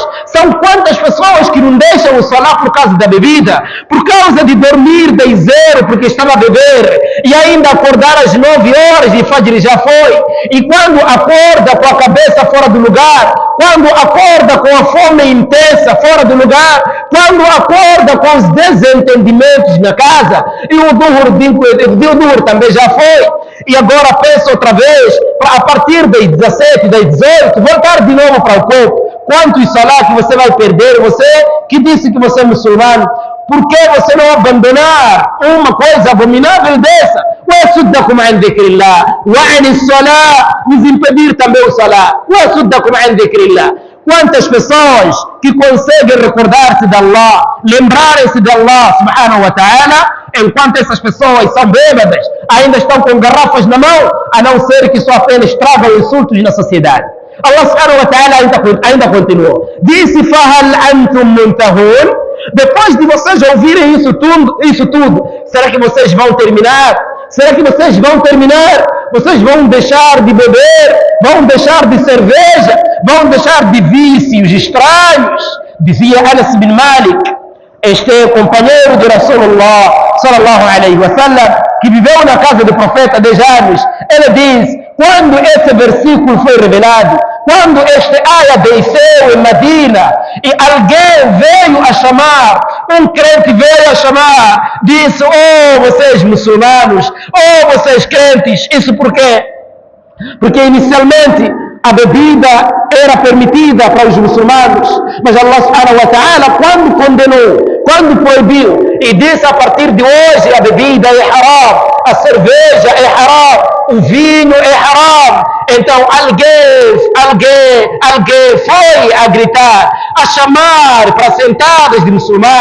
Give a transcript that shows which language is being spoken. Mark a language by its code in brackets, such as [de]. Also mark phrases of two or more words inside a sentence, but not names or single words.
[pt] São quantas pessoas que não deixam o salat por causa da bebida, por causa de dormir de zero porque estava a beber, e ainda acordar às 9 horas e Fajr já foi, e quando acorda com a cabeça fora do lugar, quando acorda com a fome intensa fora do lugar, quando acorda com os desentendimentos na casa, e o Duhur também já foi, e agora pensa outra vez, a partir das 17, das 18, voltar de novo para o corpo. Quantos salat que você vai perder, você que disse que você é muçulmano? Por que você não abandonar uma coisa abominável dessa? [ar] وَيَصُدَّكُمْ عَنْ ذِكْرِ اللَّهِ وَعَنِ الصَّلَاةِ, [pt] nos impedir também o salat. [ar] وَيَصُدَّكُمْ عَنْ ذِكْرِ اللَّهِ. [pt] Quantas pessoas que conseguem recordar-se de Allah, lembrarem-se de Allah [ar] سبحانه وتعالى, [pt] enquanto essas pessoas são bêbadas, ainda estão com garrafas na mão, a não ser que só apenas tragam insultos na sociedade. Allah [ar] سبحانه وتعالى [pt] ainda continuou. Disse: [ar] فَهَلْ أَنْتُمْ مُنْتَهُونَ. [pt] Depois de vocês ouvirem isso tudo, será que vocês vão terminar? Será que vocês vão terminar? Vocês vão deixar de beber? Vão deixar de cerveja? Vão deixar de vícios estranhos? Dizia Anas bin Malik, este companheiro de [ar] رسول الله صلى الله عليه وسلم, [pt] que viveu na casa do profeta 10 anos. Ele diz: quando esse versículo foi revelado, quando este aya desceu em Medina e alguém veio a chamar, um crente veio a chamar, disse: oh, vocês muçulmanos, oh, vocês crentes. Isso por quê? Porque inicialmente a bebida era permitida para os muçulmanos, mas Allah [ar] سبحانه وتعالى, [pt] quando condenou, quando proibiu e disse: a partir de hoje a bebida é haram, a cerveja é haram, o vinho é haram. Então alguém foi a gritar, a chamar para sentadas de muçulmanos.